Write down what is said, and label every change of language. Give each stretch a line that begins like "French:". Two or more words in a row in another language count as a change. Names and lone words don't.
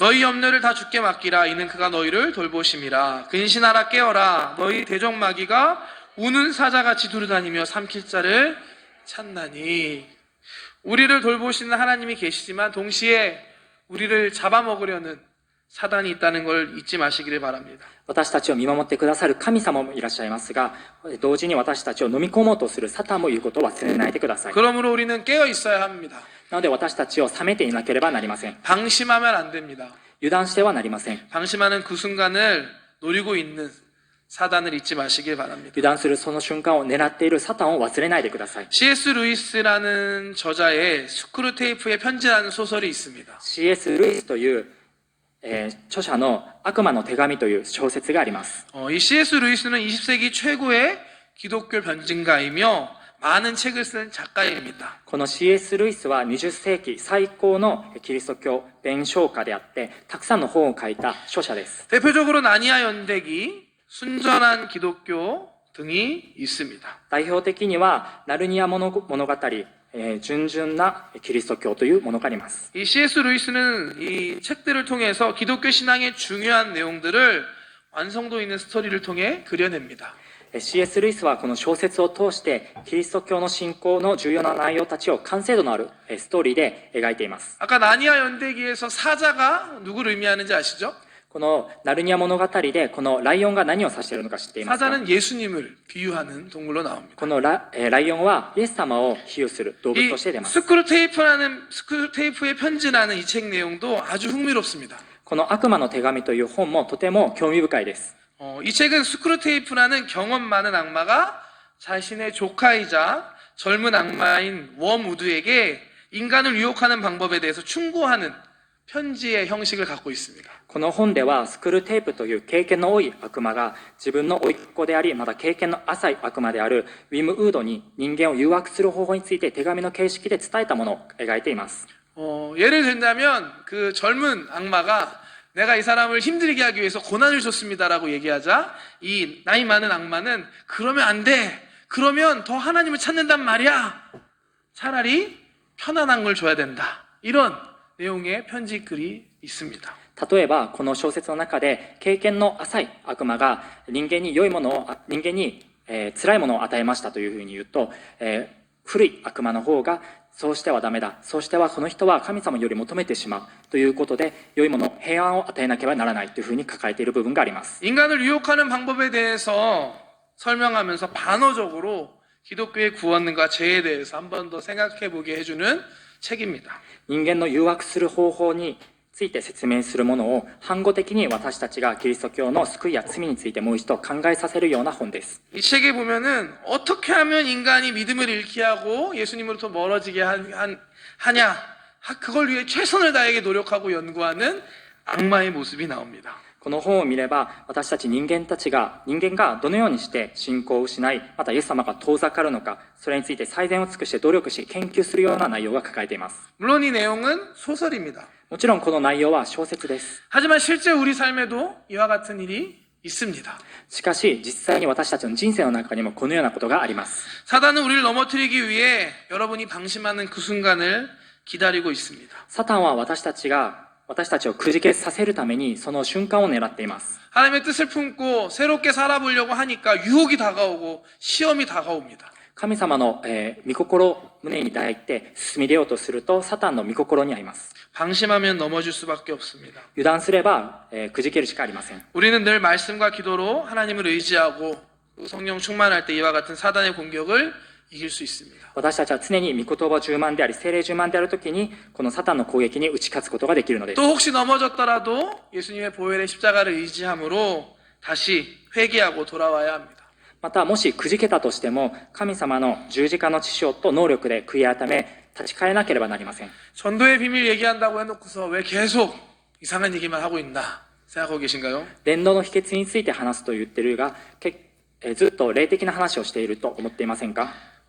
Korean: 너희 염려를 다 주께 맡기라. 이는 그가 너희를 돌보심이라. 근신하라 깨어라. 너희 대적마귀가 우는 사자같이 두루다니며 삼킬 자를 찾나니. 우리를 돌보시는 하나님이 계시지만 동시에 우리를 잡아먹으려는 사단이 있다는 걸 잊지 마시기를 바랍니다.
Japanese: 私たちを見守ってくださる神様もいらっしゃいますが、同時に私たちを飲み込もうとするサタンもいることを忘れないでください。
Korean: 그러므로 우리는 깨어 있어야 합니다.
Japanese: なので私たちを冷めていなければなりません。
Korean: 방심하면 안 됩니다.
Japanese: 油断してはなりません。
Korean: 방심하는 그 순간을 노리고 있는 사단을 잊지 마시길 바랍니다.
Japanese: 油断するその瞬間を狙っているサタンを忘れないでください。
Korean: C.S. 루이스라는 저자의 스크루테이프의 편지라는 소설이 있습니다.
Japanese: C.S. ルイスという、著者の悪魔の手紙という小説があります。
Korean: 이 C.S. 루이스는 20세기 최고의 기독교 변증가이며 많은 책을 쓴 작가입니다.
Japanese: この C.S. ルイスは20世紀最高のキリスト教弁証家であって、たくさんの本を書いた書者です。
Korean: 대표적으로 나니아 연대기, 순전한 기독교 등이 있습니다.
Japanese: 代表的にはナルニア物語、純々なキリスト教というものがあります。
Korean: 이 C.S. 루이스는 이 책들을 통해서 기독교 신앙의 중요한 내용들을 완성도 있는 스토리를 통해 그려냅니다.
Japanese: C.S. ルイスはこの小説を通してキリスト教の信仰の重要な内容たちを完成度のあるストーリーで描いています。
Korean: 아까 나니아 연대기에서 사자가 누구를 의미하는지 아시죠?
Japanese: このナルニア物語でこのライオンが何を指しているのか知っていますか？
Korean: 사자는 예수님을 비유하는 동물로 나옵니다.
Japanese: このライオンはイエス様を比喩する動物
Korean: 이
Japanese: として出ます。
Korean: 스크루테이프의 편지라는 이 책 내용도 아주 흥미롭습니다.
Japanese: この悪魔の手紙という本もとても興味深いです。
Korean: 이 책은 스크루테이프라는 경험 많은 악마가 자신의 조카이자 젊은 악마인 웜우드에게 인간을 유혹하는 방법에 대해서 충고하는 편지의 형식을 갖고 있습니다.
Japanese: この本ではスクルテープという経験の多い悪魔が自分の甥っ子でありまた経験の浅い悪魔であるウィム・ウードに人間を誘惑する方法について手紙の形式で伝えたものを描いています。
Korean: 예를 들자면 그 젊은 악마가 내가 이 사람을 힘들게 하기 위해서 고난을 줬습니다라고 얘기하자 이 나이 많은 악마는 그러면 안 돼. 그러면 더 하나님을 찾는단 말이야. 차라리 편안한 걸 줘야 된다. 이런 내용의 편지글이 있습니다.
Japanese: 例えばこの小説の中で経験の浅い悪魔が人間に辛いものを与えましたというふうに言うと、古い悪魔の方がそうしてはダメだ、そうしてはこの人は神様より求めてしまうということで良いもの、平安を与えなければならないというふうに抱えている部分があります。
Korean: 인간을 유혹하는 방법에 대해서 설명하면서 반어적으로 기독교의 구원과 죄에 대해서 한 번 더 생각해 보게 해주는 책입니다.
Japanese: 人間の誘惑する方法について説明するものを反語的に私たちがキリスト教の救いや罪についてもう一度考えさせるような本です。
Korean: 이 책에 보면은 어떻게 하면 인간이 믿음을 잃게 하고 예수님으로부터 멀어지게 하냐 그걸 위해 최선을 다하게 노력하고 연구하는 악마의 모습이 나옵니다.
Japanese: この本を見れば私たち人間がどのようにして信仰を失いまたイエス様が遠ざかるのかそれについて最善を尽くして努力し研究するような内容が書かれています。
Korean: 물론 이 내용은 소설입니다.
Japanese: もちろんこの内容は小説です。
Korean: 하지만 실제 우리 삶에도 이와 같은 일이 있습니다.
Japanese: しかし実際に私たちの人生の中にもこのようなことがあります。
Korean: 사단은 우리를 넘어뜨리기 위해 여러분이 방심하는 그 순간을 기다리고 있습니다.
Japanese: サタンは私たちをくじけさせるためにその瞬間を狙っています。
Korean: 하나님의 뜻을 품고 새롭게 살아보려고 하니까 유혹이 다가오고 시험이 다가옵니다.
Japanese: 神様の、御心を胸に抱いて進み出ようとするとサタンの御心に遭います。
Korean: 방심하면 넘어질 수밖에 없습니다.
Japanese: 油断すれば、くじけるしかありません。
Korean: 우리는 늘 말씀과 기도로 하나님을 의지하고 성령 충만할 때 이와 같은 사단의 공격을 이길 수 있습니다.
Japanese: 私たちは常に御言葉充満であり聖霊充満であるときにこのサタンの攻撃に打ち勝つことができるのです。
Korean: 또 혹시 넘어졌더라도 예수님의 보혈의 십자가를 의지함으로 다시 회개하고 돌아와야 합니다.
Japanese: またもしくじけたとしても神様の十字架の血潮と能力で悔い改め立ち返らなければなりません。
Korean: 전도의 비밀 얘기한다고 해놓고서 왜 계속 이상한 얘기만 하고 있나 생각하고 계신가요?
Japanese: 伝道の秘訣について話すと言ってるがずっと霊的な話をしていると思っていませんか？